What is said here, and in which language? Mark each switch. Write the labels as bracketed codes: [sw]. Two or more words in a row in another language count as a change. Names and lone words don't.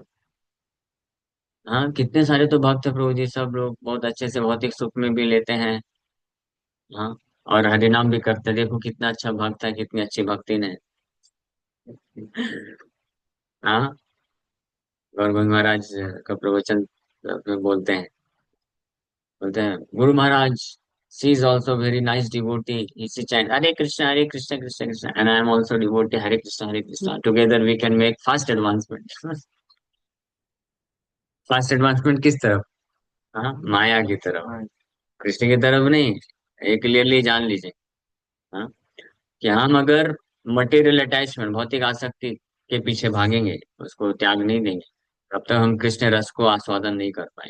[hi] हाँ, कितने सारे तो भक्त है प्रभु जी, सब लोग बहुत अच्छे से भौतिक सुख में भी लेते हैं। हाँ, और हरिनाम भी करते हैं। देखो कितना अच्छा भक्त है, कितनी अच्छी भक्ति ने। हाँ, गौर गोविंद महाराज का प्रवचन में बोलते हैं गुरु महाराज, [en] She is also very nice devotee. She chant हरे कृष्ण कृष्ण कृष्ण, And I am also devotee, हरे कृष्ण, Together we can make fast advancement. fast advancement [hi] किस तरफ? हाँ, माया की तरफ, कृष्ण की तरफ नहीं। ये क्लियरली जान लीजिए। हाँ, कि हम अगर [en] material attachment, [hi] भौतिक आसक्ति के पीछे भागेंगे, उसको त्याग नहीं देंगे, तब तक हम कृष्ण रस को आस्वादन नहीं कर पाएंगे।